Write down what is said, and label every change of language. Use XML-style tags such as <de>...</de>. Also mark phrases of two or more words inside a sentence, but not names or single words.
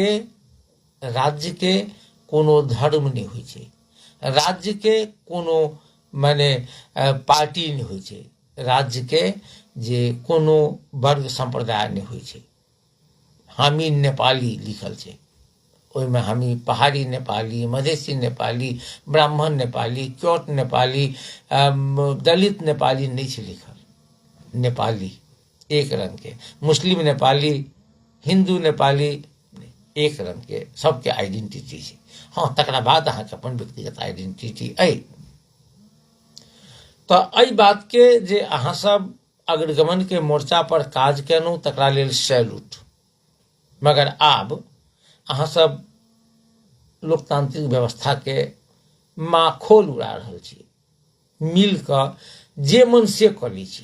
<mai>राज्य के राज्य के कोनो धर्म नहीं होइ छै, राज्य के कोनो माने पार्टी नहीं होइ छै, राज्य के जे कोनो वर्ग संप्रदाय नहीं होइ छै। हामी नेपाली लिखल छै, ओहिमे हामी पहाड़ी नेपाली, मधेसी नेपाली, ब्राह्मण नेपाली, क्योट नेपाली, दलित नेपाली नहीं छै लिखल। नेपाली एक रंग के, मुस्लिम नेपाली, हिंदू नेपाली एक रंग के, सबके आइडेंटिटी छै। हाँ, तकरा बाद अहाँके अपन व्यक्तिगत आइडेंटिटी अइ। तो एहि बात के जे अहाँ सब अग्रगमन के मोर्चा पर काज केलहुँ तकरा लेल सैल्यूट, मगर आब अहाँ सब लोकतांत्रिक व्यवस्था के माखोल उड़ा रहल छी, मिल कऽ जे मन से कऽ लै छी।</mai>